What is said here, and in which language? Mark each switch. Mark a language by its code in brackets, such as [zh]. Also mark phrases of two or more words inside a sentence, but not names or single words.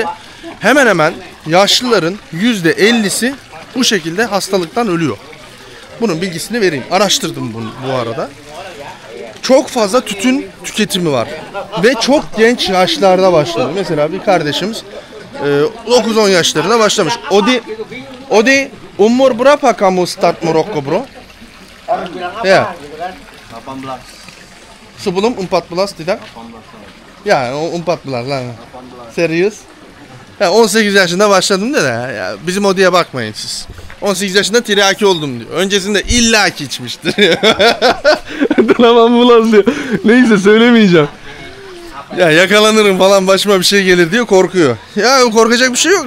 [tr] Hemen hemen yaşlıların %50'si bu şekilde hastalıktan ölüyor. Bunun bilgisini vereyim. Araştırdım bunu bu arada. Çok fazla tütün tüketimi var. Ve çok genç yaşlarda başladı. Mesela bir kardeşimiz 9-10 yaşlarında başlamış. [id] Odi umur berapa kamu start merokok bro? Ya. 18. Sebelum 14 tidak? Ya 14 lan. Serius? [tr] Ya 18 yaşında başladım da ya bizim Odi'ye bakmayın siz. 18 yaşında tiryaki oldum diyor. Öncesinde illaki içmiştir. Tamam ulan diyor. Neyse söylemeyeceğim. Ya yakalanırım falan başıma bir şey gelir diye korkuyor. Ya korkacak bir şey yok.